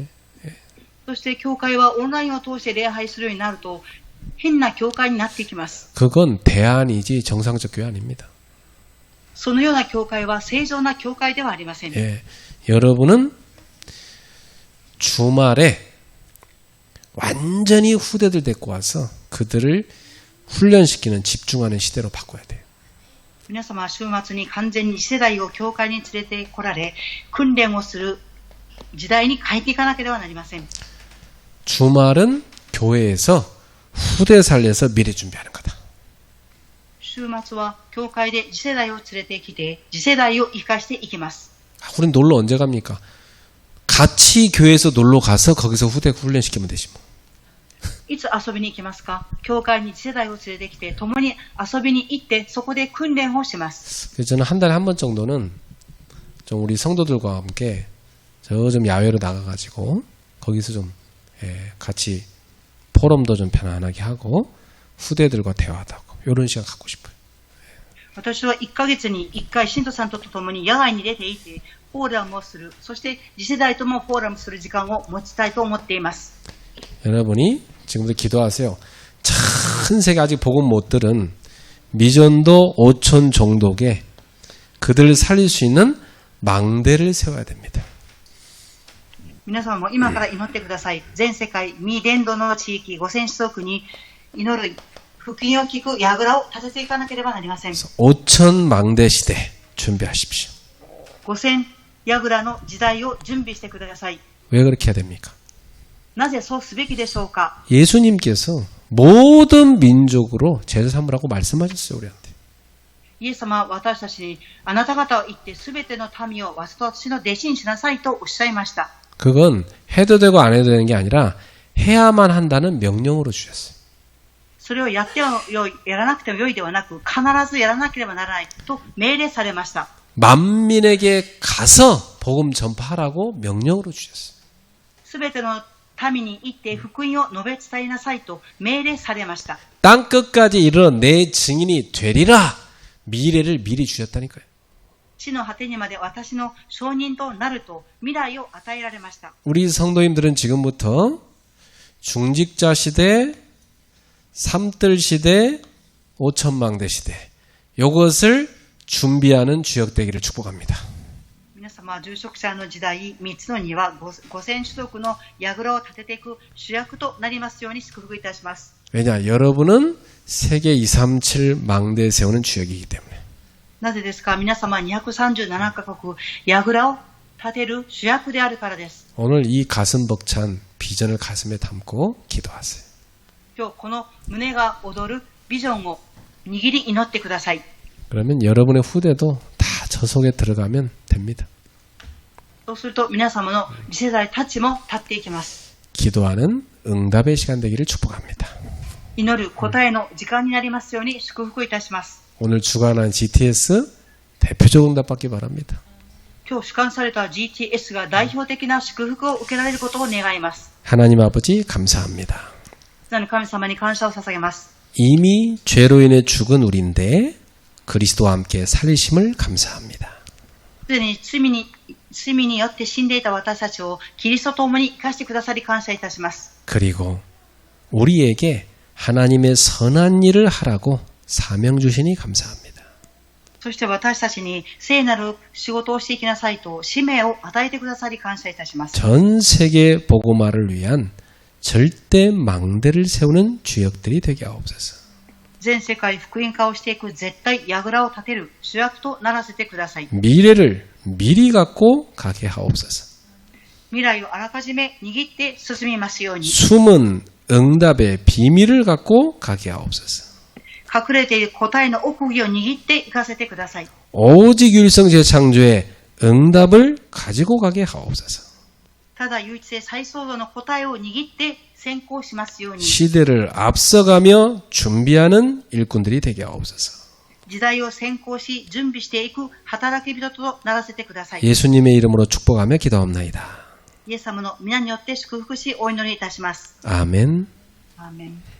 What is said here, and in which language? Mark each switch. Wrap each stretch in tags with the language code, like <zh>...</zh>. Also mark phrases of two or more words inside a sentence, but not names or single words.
<ja>そして教会はオンラインを通して礼拝するようになると変な教会になっていきます。</ja> <ko>그건 대안이지 정상적 교회 아닙니다.</ko> <ja>そのような教会は正常な教会ではありません。</ja> <ko>예. 여러분은 주말에 완전히 후대들 데리고 와서 그들을 훈련시키는 집중하는 시대로 바꿔야 돼요.</ko> <ja>皆様は週末に完全に次世代を教会に連れてこられ訓練をする時代に変えていかなければなりません。</ja> <ko>주말은 교회에서 후대 살려서 미래 준비하는 거다.</ko> <ja>週末は教会で次世代を連れてきて次世代を生かしていきます。</ja> <ko>우린 놀러 언제 갑니까? 같이 교회에서 놀러 가서 거기서 후대 훈련시키면 되지 뭐.</ko> <ja>いつ遊びに行きますか？教会に次世代を連れてきて共に遊びに行ってそこで訓練をします。</ja> <ko>그래서 저는 한 달에 한 번 정도는 좀 우리 성도들과 함께 저 좀 야외로 나가가지고 거기서 좀 같이 포럼도 좀 편안하게 하고 후대들과 대화도 하고 이런 시간 갖고 싶어요.</ko> <ja>私は1ヶ月に1回信徒さんと共に野外に出ていてフォーラムをする、そして次世代ともフォーラムする時間を持ちたいと思っています。</ja> <ko>여러분이 지금부터 기도하세요. 전 세계 아직 복음 못 들은 미전도 5천 종독에 그들을 살릴 수 있는 망대를 세워야 됩니다.</ko> <ja>皆様も今から祈ってください。全世界未伝道の地域5000子族に祈る福音を聞く櫓を立てていかなければなりません。</ja> <ko>5천 망대 시대 준비하십시오.</ko> <ja>5000 櫓の時代を準備してください。</ja> <ko>왜 그렇게 해야 됩니까?</ko> <ja>なぜそうすべきでしょうか？</ja> <ko>예수님께서 모든 민족으로 제자 삼으라고 말씀하셨어요, 우리한테.</ko> <ja>イエス様は私たちにあなた方を行ってすべての民を私の弟子にしなさいとおっしゃいました。</ja> <ko>그건 해도 되고 안 해도 되는 게 아니라 해야만 한다는 명령으로 주셨어요.</ko> <ja>それをやらなくてもよいではなく必ずやらなければならないと命令されました。</ja> <ko>만민에게 가서 복음 전파하라고 명령으로 주셨어요.</ko> <ja>すべての民に行って福音を述べ伝えなさいと命令されました。</ja> <ko>땅 끝까지 이르러 내 증인이 되리라. 미래를 미리 주셨다니까요.</ko> <ja>地の果てにまで私の証人となると未来を与えられました。</ja> <ko>우리 성도님들은 지금부터 중직자 시대, 삼뜰 시대, 오천망대 시대 이것을 준비하는 주역 되기를 축복합니다.</ko> <ja>皆様、住職者の時代、3つの庭、5000種族の櫓を立てていく主役となりますように祝福いたします。</ja> <ko>왜냐? 여러분은 세계 237 망대 세우는 주역이기 때문에.</ko> <ja>なぜですか？皆様、237カ国、櫓を立てる主役であるからです。</ja> <ko>오늘 이 가슴 벅찬 비전을 가슴에 담고 기도하세요.</ko> <ja>今日、この胸が躍るビジョンを握り祈ってください。</ja> <ko>그러면 여러분의 후대도 다 저 속에 들어가면 됩니다.</ko> <ja>そうすると皆様の次世代たちも立っていきます。</ja> <ko>기도하는 응답의 시간 되기를 축복합니다.</ko> <ja>祈る答えの時間になりますように祝福いたします。</ja> <ko>오늘 주관한 GTS 대표적 응답 받기 바랍니다.</ko> <ja>今日主管された GTS が代表的な祝福を受けられることを願います。</ja> <ko>하나님 아버지 감사합니다.</ko> <ja>なの神様に感謝を捧げます。</ja> <ko>이미 죄로 인해 죽은 우리인데 그리스도와 함께 살리심을 감사합니다.</ko> <ja>すでに罪によって死んでいた私たちをキリストと共に生かしてくださり感謝いたします。</ja> <ko>그리고 우리에게 하나님의 선한 일을 하라고 사명 주시니 감사합니다.</ko> <ja>そして私たちに聖なる仕事をしていきなさいと使命を与えてくださり感謝いたします。</ja> <ko>전 세계 복음화를 위한 절대 망대를 세우는 주역들이 되게 하옵소서.</ko> <ja>全世界福音化をしていく絶対櫓を立てる主役とならせてください。</ja> <ko>미래를 미리 갖고 가게 하옵소서.</ko> <ja>未来をあらかじめ握って進みますように。</ja> <ko>숨은 응답의 비밀을 갖고 가게 하옵소서.</ko> <ja>隠れている答えの奥義を握っていかせてください。</ja> <ko>오직 율성 재창조의 응답을 가지고 가게 하옵소서.</ko> <ja>ただ唯一性再創造の答えを握って先行しますように。</ja> <ko>시대를 앞서가며 준비하는 일꾼들이 되게 하옵소서.</ko> <ja>時代を先行し準備していく働き人とならせてください。</ja> <ko>예수님의 이름으로 축복하며 기도합나이다.</ko> <ja>イエス様の皆によって祝福しお祈りいたします。</ja> <ko>아멘.</ko> <ja>アーメン。</ja>